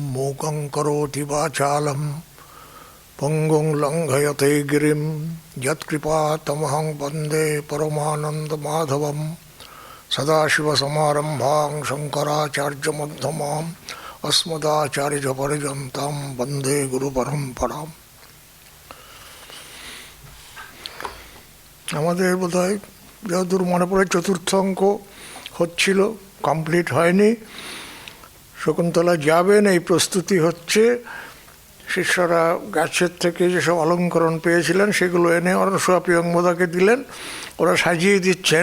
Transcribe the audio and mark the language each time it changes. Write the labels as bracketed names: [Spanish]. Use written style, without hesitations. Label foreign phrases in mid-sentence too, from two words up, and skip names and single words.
[Sanskrit] मूकं करोति वाचालं पंगुं लंघयते गिरिं यत्कृपातमहं वन्दे परमानन्दमाधवं सदाशिवसमारम्भां शङ्कराचार्यमध्यमाम् अस्मदाचार्यपर्यन्तां वन्दे गुरुपरम्पराम्। [Bangla] আমাদের বোধহয় যতদূর মনে পড়ে চতুর্থ অঙ্ক হচ্ছিল, কমপ্লিট হয়নি। শকুন্তলা যাবেন, এই প্রস্তুতি হচ্ছে। শিষ্যরা গাছের থেকে যেসব অলঙ্করণ পেয়েছিলেন সেগুলো এনে অনসূয়া প্রিয়ঙ্বদাকে দিলেন, ওরা সাজিয়ে দিচ্ছেন।